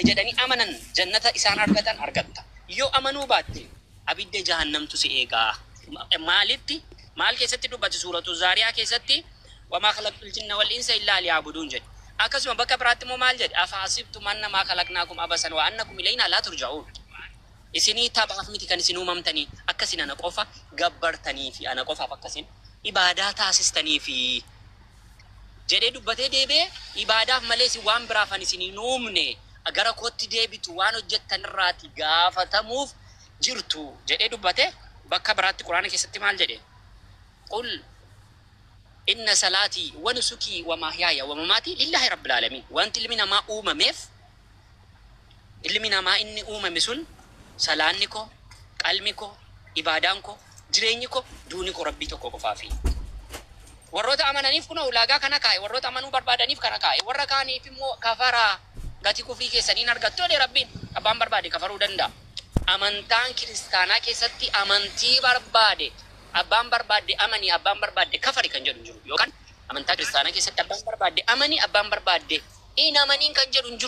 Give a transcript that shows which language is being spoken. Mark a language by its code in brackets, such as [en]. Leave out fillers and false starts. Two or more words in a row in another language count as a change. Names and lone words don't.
[om] jedhanii amanan jannata isaan argatan argatta yoo amanuu baatte abidda jahannamtu si eegaa maalitti maal keessatti dubbatu suuratu zaariyaa keessatti [ar] وما خلقت الجن والإنس إلا ليعبدون [om] jedhe akkasuma bakka biraatti immoo maal jedhe [ar] أفحسبتم أنما خلقناكم عبثا وأنكم إلينا لا ترجعون [om] isinii taphaaf miti kan isin uumamtanii akkasin ana qofa gabbartanii fi ana qofaaf akkasin ibaadaa taasistanii fi jedhee dubbatee deebee ibaadaaf malee si waan biraaf ani isin hin uumne gara kootti deebitu waan hojjettan irraati gaafatamuuf jirtu jedhee dubbate bakka biraatti quraana keessatti maal jedhe [ar] قل إن صلاتي ونسكي ومحياي ومماتي لله رب العالمين [om] wanti ilmi namaa uumameef ilmi namaa inni uumame sun salaanni ko qalmi ko ibaadaan ko jireenyi ko duuni ko rabbii tokko qofaafi warroota amananiif kuna ulaagaa kana kaa'e warroota amanuu barbaadaniif kana kaa'e warra kaaniif immoo kafaraa gati kufrii keessaniin argattu jedhe rabbiin abbaan barbaade kafaruu danda'a amantaan kiristaanaa keessatti amantii barbaade abbaan barbaade amanii abbaan barbaade kafari kan jedhu jiru yookaan amantaa kiristaanaa keessatti abbaan barbaade amanii abbaan barbaade in amaniin kan jedhu jiru